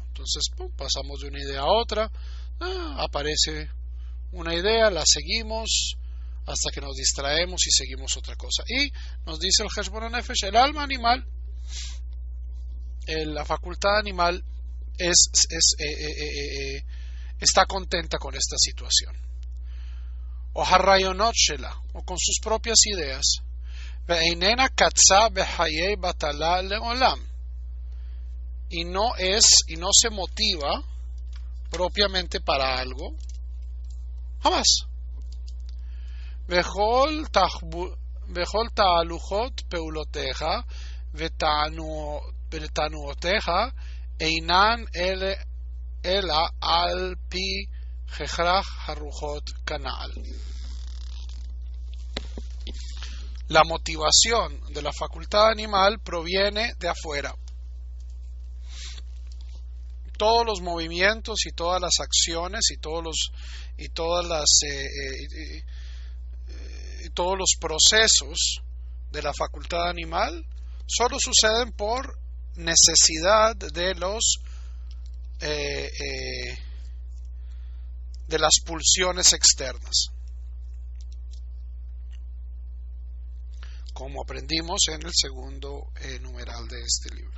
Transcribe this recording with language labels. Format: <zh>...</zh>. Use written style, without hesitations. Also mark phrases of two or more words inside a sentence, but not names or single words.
<es>Entonces pasamos de una idea a otra, aparece una idea, la seguimos hasta que nos distraemos y seguimos otra cosa. Y nos dice el Hashbon HaNefesh, el alma animal, la facultad animal está contenta con esta situación. O</es> <he>הרעיונות שלה,</he> <es>o con sus propias ideas.</es> <he>ואיננה קצה בחיי בטלה לעולם,</he> <es>y no se motiva propiamente para algo, jamás.</es> <he>וכל תהלוכות פעולותיך ותענועותיך אינן אלא על פי הכרח הרוחות כנ"ל.</he> <es>La motivación de la facultad animal proviene de afuera. Todos los movimientos y todas las acciones y todos los procesos de la facultad animal solo suceden por necesidad de las pulsiones externas, como aprendimos en el segundo numeral de este libro.</es>